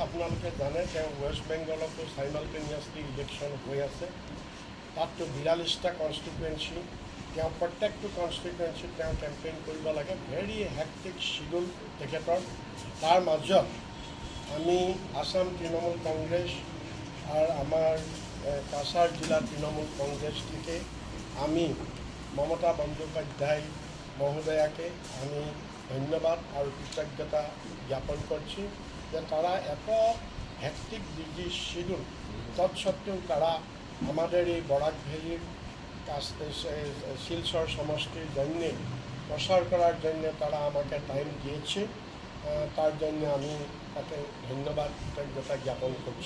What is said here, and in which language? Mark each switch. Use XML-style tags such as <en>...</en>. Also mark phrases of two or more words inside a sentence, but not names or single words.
<as>আপোনালোকে জানে তেওঁ ৱেষ্ট বেংগলতো</as> <en>simultaneously election</en> <as>হৈ আছে, তাততো 42টা কনষ্টিটুৱেঞ্চি, তেওঁ প্ৰত্যেকটো কনষ্টিটুৱেঞ্চিত তেওঁ কেম্পেইন কৰিব লাগে।</as> <en>very hectic schedule</en> <as>তেখেতৰ। তাৰ মাজত আমি আসাম তৃণমূল কংগ্ৰেছ আৰু আমাৰ কাছাৰ জিলা তৃণমূল</as> <bn>কংগ্ৰেছ থেকে আমি মমতা বন্দ্যোপাধ্যায় মহোদয়াকে আমি ধন্যবাদ আৰু কৃতজ্ঞতা জ্ঞাপন করছি যে তারা এত</bn> <en>hectic busy schedule</en> <bn>তৎসত্ত্বেও তারা আমাদের এই বরাক ভ্যালির শিলচর সমষ্টির জন্য প্রচার করার জন্য তারা আমাকে টাইম দিয়েছে। তার জন্য আমি তাকে ধন্যবাদ কৃতজ্ঞতা জ্ঞাপন করছি।</bn>